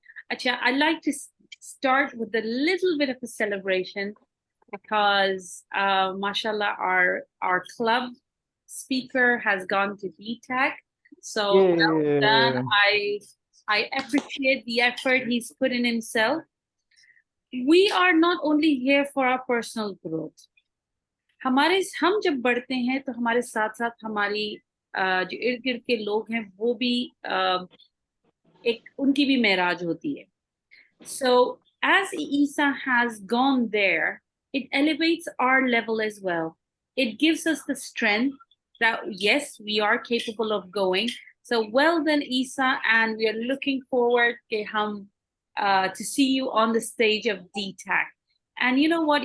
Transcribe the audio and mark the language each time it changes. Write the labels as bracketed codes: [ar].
[en] Acha, I'd like to start with a little bit of a celebration because mashallah our club speaker has gone to DTAC. So well done. I appreciate the effort he's put in himself. We are not only here for our personal growth. [hi] हम जब बढ़ते हैं तो हमारे साथ साथ हमारी जो इर्द गिर्द के लोग हैं वो भी एक उनकी भी मेराज होती है. [en] So as Isa has gone there, it elevates our level as well. It gives us the strength that yes, we are capable of going. So well done, Isa, and we are looking forward to see you on the stage of DTAC. And you know what?